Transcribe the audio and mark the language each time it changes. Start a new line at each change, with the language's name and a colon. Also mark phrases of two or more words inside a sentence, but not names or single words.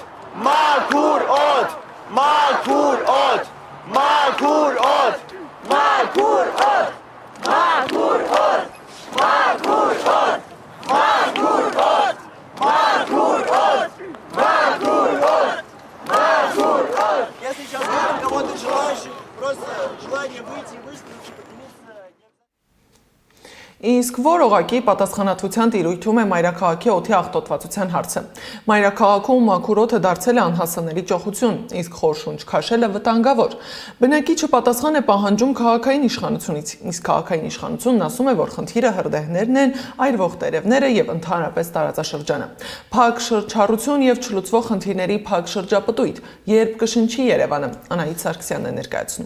Armenian: Մաքուր օդ! Մաքուր օդ! Մաքուր օդ! Մաքուր օդ! Մաքուր օդ! Մաքուր օդ! Մաքուր օդ! Մաքուր օդ! Մաքուր օդ! Махур!
Russian: Если сейчас будет кого-то желающих, просто желание выйти и выступить,
Armenian: Իսկ որ օղակի պատասխանատվության տիրույթում է մայրաքաղաքի օդի աղտոտվածության հարցը։ Մայրաքաղաքում մաքուր օդը դարձել է անհասանելի ճոխություն, իսկ խոր շունչ քաշելը վտանգավոր։ Բնակիչը պատասխան է պահանջում քաղաքային իշխանությունից, իսկ քաղաքային իշխանությունն ասում է, որ խնդիրը հրդեհներն են, այրվող տերևները եւ ընդհանրապես տարածաշրջանը։ Փակ շրջառություն եւ չլուծվող խնդիրների փակ շրջապտույտ, երբ կշնչի Երևանը, Անահիտ Սարգսյանն է ներկայացնում։